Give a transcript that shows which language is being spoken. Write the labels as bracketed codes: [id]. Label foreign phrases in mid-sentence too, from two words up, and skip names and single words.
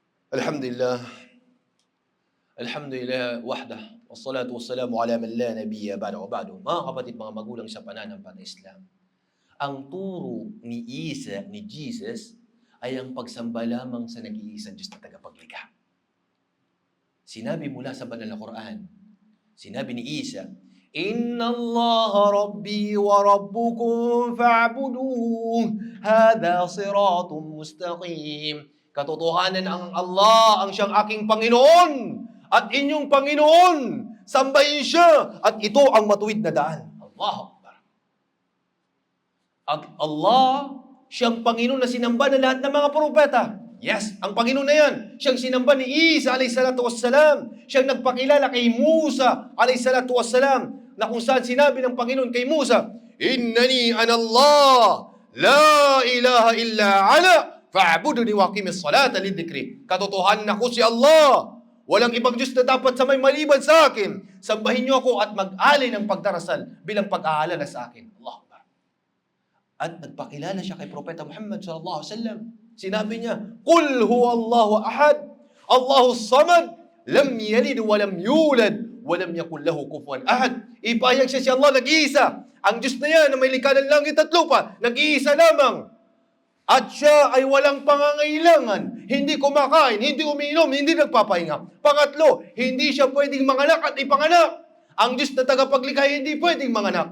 [ar] الحمد لله. الحمد لله وحده. والصلاة والسلام على من لا نبي بعده وبعد. [tl] Mga kapatid, mga magulang sa pananampalatayang Islam, ang turo ni Isa, ni Jesus, ay ang pagsamba lamang sa nag-iisang Diyos na tagapaglikha. Sinabi mula sa banal na Quran, sinabi ni Isa, [ar] إن الله ربي وربكم فاعبدوه. هذا صراط مستقيم. [tl] Katotohanan ang Allah ang siyang aking Panginoon at inyong Panginoon. Sambahin siya at ito ang matuwid na daan. [ar] الله أكبر. [tl] At Allah, siyang Panginoon na sinamba ng lahat ng mga propeta. Yes, ang Panginoon na yan. Siyang sinamba ni Isa [ar] عليه الصلاة والسلام. [tl] Siyang nagpakilala kay Musa [ar] عليه الصلاة والسلام, [tl] na kung saan sinabi ng Panginoon kay Musa, [ar] إنني أنا الله، لا إله إلا أنا، فاعبدني وأقم الصلاة لذكري. [tl] Katotohanan ako si Allah. Walang ibang Diyos na dapat sa may maliban sa akin. Sambahin niyo ako at mag-alay ng pagdarasal bilang pag-aalala sa akin. [ar] الله أكبر. [tl] At nagpakilala siya kay Propeta Muhammad [ar] صلى الله عليه وسلم. [tl] Sinabi niya, [ar] قل هو الله أحد، الله الصمد، لم يلد ولم يولد، ولم يكن له كفوا أحد. [tl] Ipahayag siya si Allah nag-iisa. Ang Diyos na yan na may likha ng langit at lupa, nag-iisa lamang. At siya ay walang pangangailangan, hindi kumakain, hindi umiinom, hindi nagpapahinga. Pangatlo, hindi siya pwedeng manganak at ipanganak. Ang Diyos na tagapaglikha hindi pwedeng manganak.